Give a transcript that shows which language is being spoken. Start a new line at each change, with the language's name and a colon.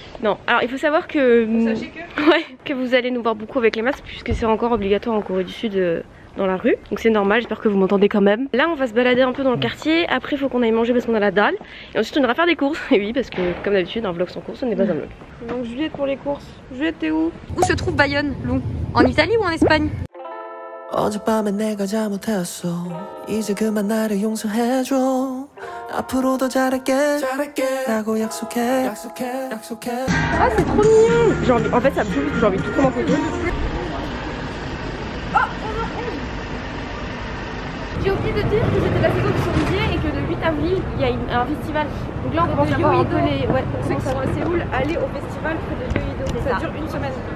French: Non, alors il faut savoir que... Ouais, que vous allez nous voir beaucoup avec les masques puisque c'est encore obligatoire en Corée du Sud dans la rue. Donc c'est normal, j'espère que vous m'entendez quand même. Là on va se balader un peu dans le quartier. Après il faut qu'on aille manger parce qu'on a la dalle. Et ensuite on ira faire des courses. Et oui parce que comme d'habitude un vlog sans courses ce n'est pas un vlog. Donc Juliette pour les courses. Juliette t'es où? Où se trouve Bayonne, Lou? En Italie ou en Espagne?
Korean: 어젯밤에 내가 잘못했어 이제 그만 나를 용서해줘 앞으로 더 잘할게 라고 약속해
French: Ah c'est trop mignon. En fait ça me chauffe parce que j'ai envie de tout prendre en photo. J'ai oublié de dire que c'était la saison du Cerisier et que le 8 avril il y a un festival. Donc là on commence à voir un peu les... Ouais, Ceux qui sont à Séoul, allez au festival près de Yeouido. Ça dure une semaine.